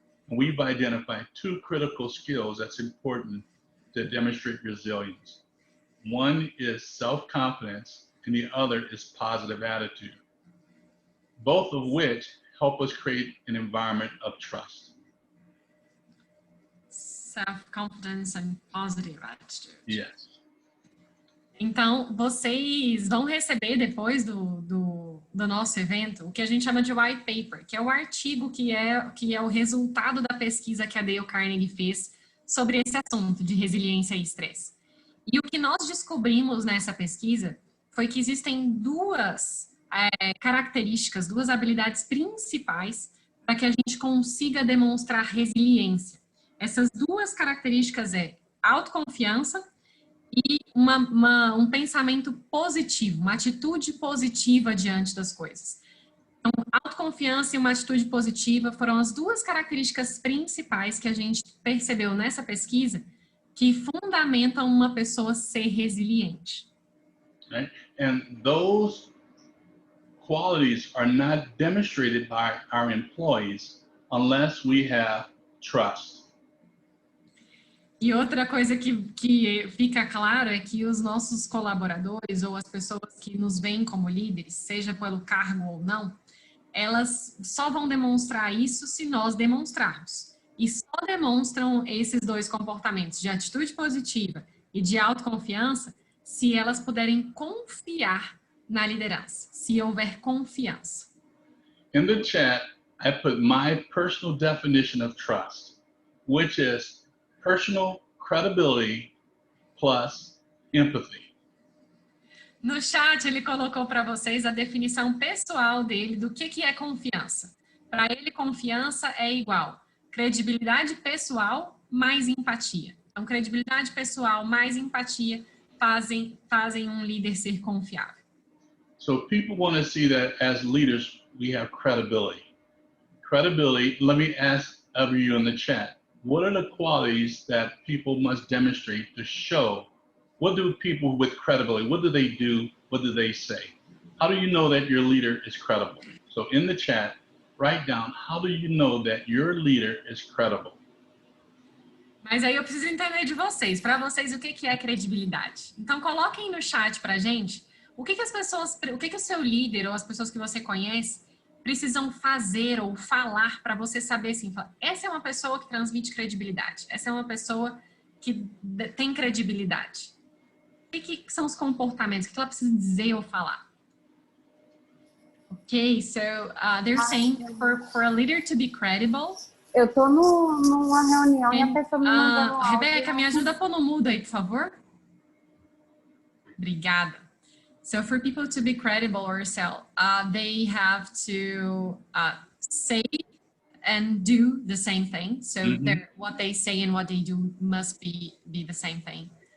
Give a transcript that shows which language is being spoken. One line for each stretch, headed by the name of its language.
English: And we've identified 2 critical skills that's important to demonstrate resilience. One is self-confidence and the other is positive attitude, both of which help us create an environment of trust. Self-confidence and positive attitude. Yes.
Portuguese: Então, vocês vão receber depois do nosso evento o que a gente chama de white paper, que é o artigo que é o resultado da pesquisa que a Dale Carnegie fez sobre esse assunto de resiliência e estresse. E o que nós descobrimos nessa pesquisa foi que existem 2 características, 2 habilidades principais para que a gente consiga demonstrar resiliência. Essas duas características é autoconfiança e um pensamento positivo, uma atitude positiva diante das coisas. Então, autoconfiança e uma atitude positiva foram as duas características principais que a gente percebeu nessa pesquisa que fundamentam uma pessoa ser resiliente.
English: Right? And those qualities are not demonstrated by our employees unless we have trust.
Portuguese: E outra coisa que fica claro é que os nossos colaboradores ou as pessoas que nos veem como líderes, seja pelo cargo ou não, elas só vão demonstrar isso se nós demonstrarmos. E só demonstram esses dois comportamentos de atitude positiva e de autoconfiança se elas puderem confiar na liderança, se houver confiança.
English: In the chat, I put my personal definition of trust, which is personal credibility plus empathy.
Portuguese: No chat, ele colocou para vocês a definição pessoal dele do que é confiança. Para ele, confiança é igual credibilidade pessoal mais empatia. Então, credibilidade pessoal mais empatia fazem um líder ser confiável.
English: So people want to see that as leaders, we have credibility. Credibility, let me ask of you in the chat, what are the qualities that people must demonstrate to show? What do people with credibility, what do they do? What do they say? How do you know that your leader is credible? So in the chat, write down, how do you know that your leader is credible?
Portuguese: Mas aí eu preciso entender de vocês. Para vocês, o que é credibilidade? Então, coloquem no chat para a gente o que o seu líder ou as pessoas que você conhece precisam fazer ou falar para você saber assim, essa é uma pessoa que transmite credibilidade, essa é uma pessoa que tem credibilidade. O que são os comportamentos? O que ela precisa dizer ou falar?
English: Okay, so they're saying for a leader to be credible.
Portuguese: Eu tô numa reunião e a pessoa me mandou áudio. Rebeca, me ajuda a pôr no mudo aí, por favor. Obrigada.
English: So for people to be credible or sell, they have to say and do the same thing. So what they say and what they do must be the same thing.